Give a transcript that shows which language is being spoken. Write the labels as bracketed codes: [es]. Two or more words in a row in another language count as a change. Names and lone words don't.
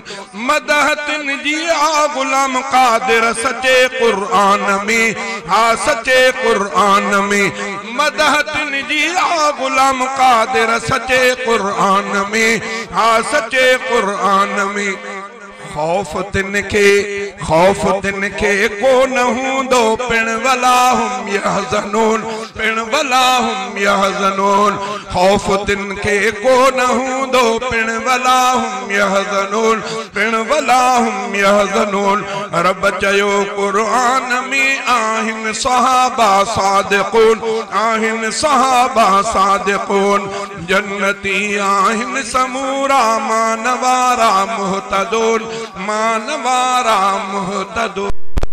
[sd] मदह तिन जी आ गुलाम क़ादिर सचे कुरान में, हा सचे कुरान में। मदह तिन जी आ गुलाम क़ादिर सचे कुरान में, हा सचे कुरान में। खौफ तिनखे को न हूंदो पिण [ar] ولا هم يحزنون, [sd] पिण [ar] ولا هم يحزنون [sd] खौफ तिन के को न हूंदो पिण [ar] ولا هم يحزنون [sd] पिण [ar] ولا هم يحزنون. [sd] रब चयो क़ुरान में आहिन सहाबा सादिक़ून आहिन सहाबा सादिक़ून जन्नती आहिन समूरा मानवारा मुहतदून मानवारा मुहतदून।